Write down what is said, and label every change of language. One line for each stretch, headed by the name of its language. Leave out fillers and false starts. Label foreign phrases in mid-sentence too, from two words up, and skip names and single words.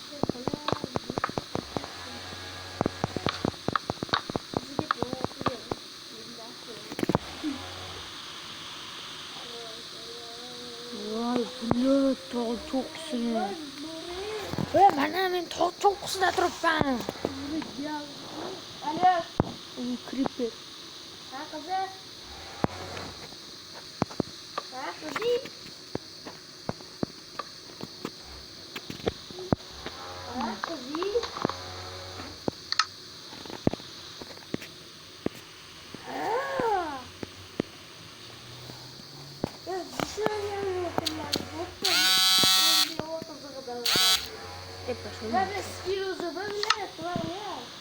Uzbek: Vay, bulut tog' cho'qqisini. Mana men tog' cho'qqisida turibman. Alo. Uy, creeper.
Turkish: Ha kızım. Ha kızım. Ha kızım. Ben de skilluzu böyle yapıyorum ya.